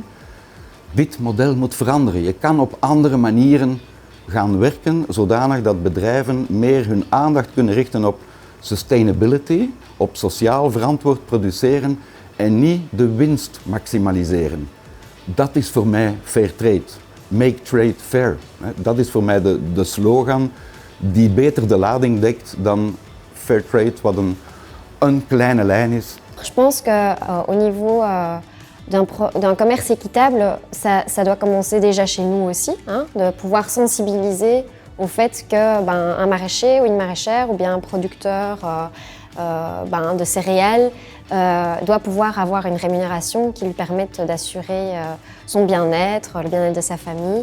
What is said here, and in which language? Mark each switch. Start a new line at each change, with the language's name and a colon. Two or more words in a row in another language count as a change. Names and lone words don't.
Dutch: Dit model moet veranderen. Je kan op andere manieren gaan werken, zodanig dat bedrijven meer hun aandacht kunnen richten op sustainability, op sociaal verantwoord produceren en niet de winst maximaliseren. Dat is voor mij
English: fair trade. Make trade fair.
Dutch: Dat is voor mij de slogan die beter de lading dekt dan
English: fair trade,
Dutch: wat een kleine lijn is.
French: Je pense qu'au niveau d'un commerce équitable, ça doit commencer déjà chez nous aussi, hein, de pouvoir sensibiliser au fait que un maraîcher ou une maraîchère ou bien un producteur de céréales doit pouvoir avoir une rémunération qui lui permette d'assurer son bien-être, le bien-être de sa famille.